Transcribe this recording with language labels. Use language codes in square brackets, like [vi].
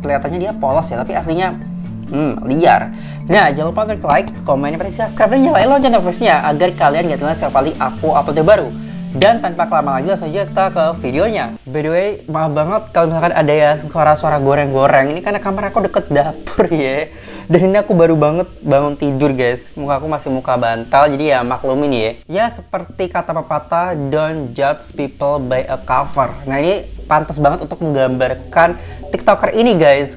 [id] Kelihatannya dia polos ya, tapi aslinya liar. Nah, jangan lupa untuk like, komen, subscribe, dan nyalain lonceng notifikasinya agar kalian nggak ketinggalan setiap kali aku upload video baru. Dan tanpa kelamaan lagi langsung aja kita ke videonya. [en] By the way, [id] maaf banget kalau misalkan ada ya suara-suara goreng-goreng. Ini karena kamar aku deket dapur ya. Dan ini aku baru banget bangun tidur guys. Muka aku masih muka bantal, jadi ya maklumin ya. Ya seperti kata pepatah, [en] don't judge people by a cover. [id] Nah ini pantas banget untuk menggambarkan TikToker ini guys.